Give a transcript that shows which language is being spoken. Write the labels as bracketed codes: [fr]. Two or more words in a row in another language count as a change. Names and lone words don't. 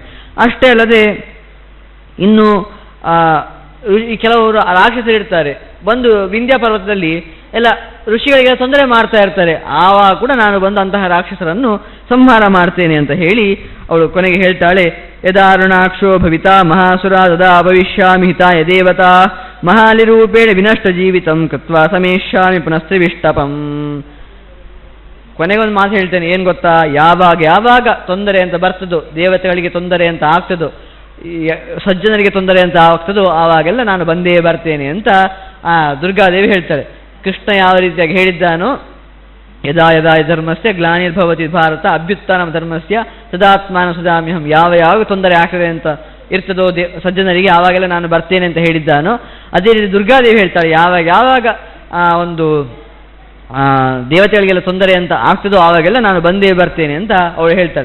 [kn] ಅಷ್ಟೇ ಅಲ್ಲದೆ ಇನ್ನು ಈ ಕೆಲವರು ರಾಕ್ಷಸರು ಇರ್ತಾರೆ, ಬಂದು ವಿಂಧ್ಯ ಪರ್ವತದಲ್ಲಿ ಎಲ್ಲ ಋಷಿಗಳಿಗೆ ತೊಂದರೆ ಮಾಡ್ತಾ ಇರ್ತಾರೆ, ಆವಾಗ ಕೂಡ ನಾನು ಬಂದು ಅಂತಹ ರಾಕ್ಷಸರನ್ನು ಸಂಹಾರ ಮಾಡ್ತೇನೆ ಅಂತ ಹೇಳಿ ಅವಳು ಕೊನೆಗೆ ಹೇಳ್ತಾಳೆ, [sa] ಯದಾರುಣಾಕ್ಷೋ ಭವಿತಾ ಮಹಾಸುರ ತದಾ ಭವಿಷ್ಯಾಮಿ ಹಿತಾಯ ದೇವತಾ ಮಹಾಲಿರೂಪೇಣ ವಿನಷ್ಟ ಜೀವಿತಂ ಕೃತ್ವಾ ಸಮೇಷ್ಯಾಮಿ ಪುನಸ್ತ್ರಿವಿಷ್ಟಪಂ. [kn] ಕೊನೆಗೊಂದು ಮಾತು ಹೇಳ್ತೇನೆ, ಏನು ಗೊತ್ತಾ, ಯಾವಾಗ ತೊಂದರೆ ಅಂತ ಬರ್ತದೋ, ದೇವತೆಗಳಿಗೆ ತೊಂದರೆ ಅಂತ ಆಗ್ತದೋ, ಸಜ್ಜನರಿಗೆ ತೊಂದರೆ ಅಂತ ಆಗ್ತದೋ, ಆವಾಗೆಲ್ಲ ನಾನು ಬಂದೇ ಬರ್ತೇನೆ ಅಂತ ಆ ದುರ್ಗಾದೇವಿ ಹೇಳ್ತಾಳೆ. ಕೃಷ್ಣ ಯಾವ ರೀತಿಯಾಗಿ ಹೇಳಿದ್ದಾನೋ, [sa] ಯದಾ ಯದಾ ಧರ್ಮಸ್ಯ ಗ್ಲಾನಿರ್ಭವತಿ ಭಾರತ ಅಭ್ಯುತ್ಥಾನಂ ಧರ್ಮಸ್ಯ ತದಾತ್ಮಾನ ಸುಧಾಮ್ಯಹಂ, [kn] ಯಾವ ತೊಂದರೆ ಆಗ್ತದೆ ಅಂತ ಇರ್ತದೋ ಸಜ್ಜನರಿಗೆ, ಆವಾಗೆಲ್ಲ ನಾನು ಬರ್ತೇನೆ ಅಂತ ಹೇಳಿದ್ದಾನೋ, ಅದೇ ರೀತಿ ದುರ್ಗಾದೇವಿ ಹೇಳ್ತಾಳೆ, ಯಾವಾಗ ಒಂದು ದೇವತೆಗಳಿಗೆಲ್ಲ ತೊಂದರೆ ಅಂತ ಆಗ್ತದೋ ಆವಾಗೆಲ್ಲ ನಾನು ಬಂದೇ ಬರ್ತೇನೆ ಅಂತ ಅವಳು ಹೇಳ್ತಾಳೆ.